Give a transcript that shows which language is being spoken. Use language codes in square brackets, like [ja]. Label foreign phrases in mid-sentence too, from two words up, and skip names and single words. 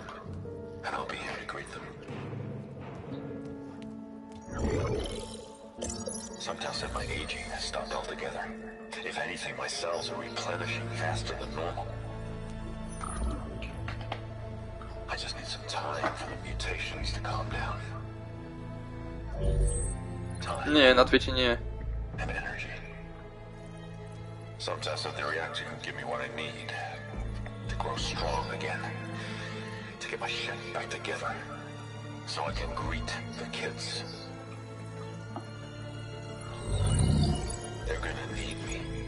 [en] And I'll be here to greet them. Sometimes said my aging has stopped altogether. If anything, my cells are replenishing faster than normal. I just need some time for the mutations to calm down. Time. [sk] Nie, na Twitchi nie. [en] And energy. Sometimes said the reactor can give me what I need. To grow strong again. To get my shit back together. So I can greet the kids. They're gonna need me.